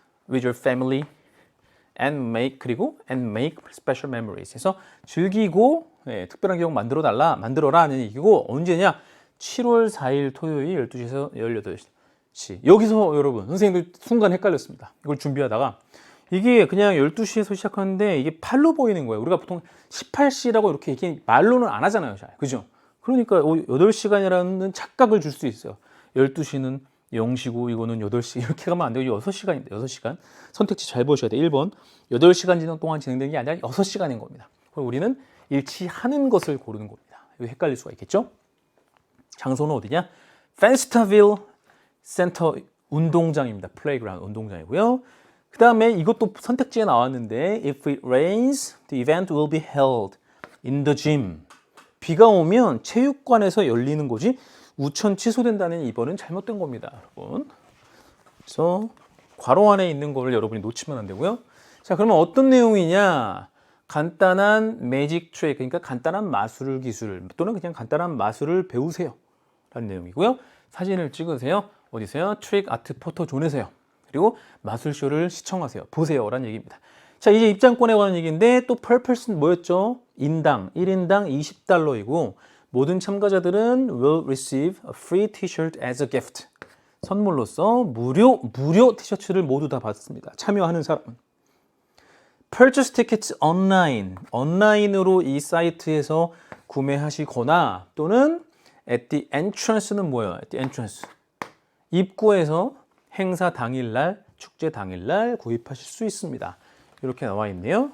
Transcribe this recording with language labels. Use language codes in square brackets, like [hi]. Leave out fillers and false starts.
[en] With your family and make special memories. [ko] 해서 즐기고 특별한 기억 만들어라 하는 얘기고 언제냐? 7월 4일 토요일 12시에서 18시. 여기서 여러분 선생님들 순간 헷갈렸습니다. 이걸 준비하다가 이게 그냥 12시에서 시작하는데 이게 8로 보이는 거예요. 우리가 보통 18시라고 이렇게 말로는 안 하잖아요. 잘. 그죠? 그러니까 8시간이라는 착각을 줄 수 있어요. 12시는 0시고 이거는 8시 이렇게 가면 안 되고 6시간입니다. 6시간. 선택지 잘 보셔야 돼요. 1번. 8시간 동안 진행되는 게 아니라 6시간인 겁니다. 그럼 우리는 일치하는 것을 고르는 겁니다. 이거 헷갈릴 수가 있겠죠? 장소는 어디냐? Fanstville 센터 운동장입니다. 플레이그라운드 운동장이고요. 그 다음에 이것도 선택지에 나왔는데 [en] If it rains, the event will be held in the gym. [ko] 비가 오면 체육관에서 열리는 거지 우천 취소된다는 2번은 잘못된 겁니다. 여러분. 그래서 괄호 안에 있는 거를 여러분이 놓치면 안 되고요. 자, 그러면 어떤 내용이냐? 간단한 매직 트릭, 그러니까 간단한 마술 기술 또는 그냥 간단한 마술을 배우세요 라는 내용이고요. 사진을 찍으세요. 어디서요? 트릭 아트 포토존에서요. 그리고 마술쇼를 시청하세요. 보세요. 라는 얘기입니다. 자, 이제 입장권에 관한 얘기인데 또 [en] per person [ko] 뭐였죠? 인당, 1인당 20달러이고 모든 참가자들은 [en] will receive a free t-shirt as a gift. [ko] 선물로서 무료 티셔츠를 모두 다 받습니다. 참여하는 사람은. [en] Purchase tickets online. [ko] 온라인으로 이 사이트에서 구매하시거나 또는 [en] at the entrance [ko] 는 뭐예요? [en] at the entrance. [ko] 입구에서 행사 당일날, 축제 당일날 구입하실 수 있습니다. 이렇게 나와 있네요.